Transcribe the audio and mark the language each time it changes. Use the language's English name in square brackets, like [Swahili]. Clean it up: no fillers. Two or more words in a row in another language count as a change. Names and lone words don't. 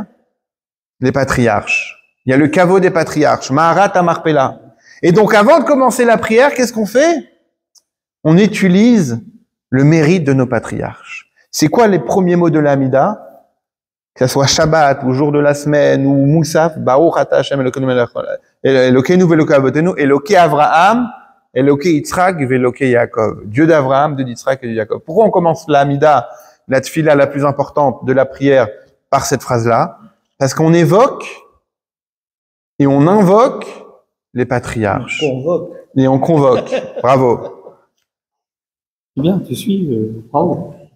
[French] Les patriarches. Il y a le caveau des patriarches. [Hebrew] מערת המכפלה. [French] Et donc, avant de commencer la prière, qu'est-ce qu'on fait? On utilise le mérite de nos patriarches. C'est quoi les premiers mots de l'Amida? Que ce soit Shabbat, ou jour de la semaine, ou Moussaf, [Hebrew] ברוך אתה ה' אלוקינו ואלוקי אבותינו, אלוקי אברהם, אלוקי יצחק ואלוקי יעקב. [French] Dieu d'Abraham, Dieu d'Yitzhak et de Yaakov. Pourquoi on commence l'Amida, la tfila la plus importante de la prière, par cette phrase-là? Parce qu'on évoque et on invoque les patriarches. On convoque. Et on convoque. Bravo. C'est bien, tu suis, bravo.